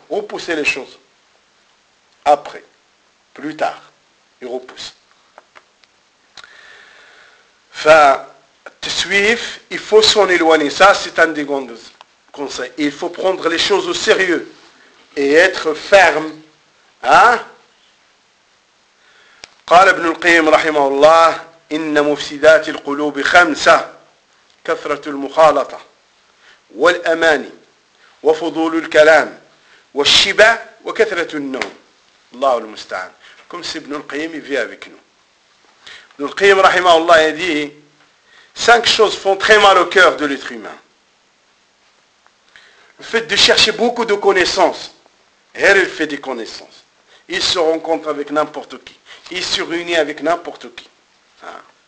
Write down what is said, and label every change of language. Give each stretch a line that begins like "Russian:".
French: Repousser les choses. Après. Plus tard. Il repousse. Enfin, te suivre, il faut s'en éloigner. Ça, c'est un des grands conseils. Il faut prendre les choses au sérieux et être ferme. Hein?
Arabic: قال ابن القيم رحمه الله إن مفسدات القلوب خمسة كثرة المخالطة والأماني وفضول الكلام والشبع وكثرة النوم. الله المستعان. كم سيبن القيم في
French: avec nous. Ibn al-Qayyim rahimahullah a dit, cinq choses font très mal au cœur de l'être humain. Le fait de chercher beaucoup de connaissances, et il fait des connaissances. Il se rencontre avec n'importe qui. Il se réunit avec n'importe qui. Hein?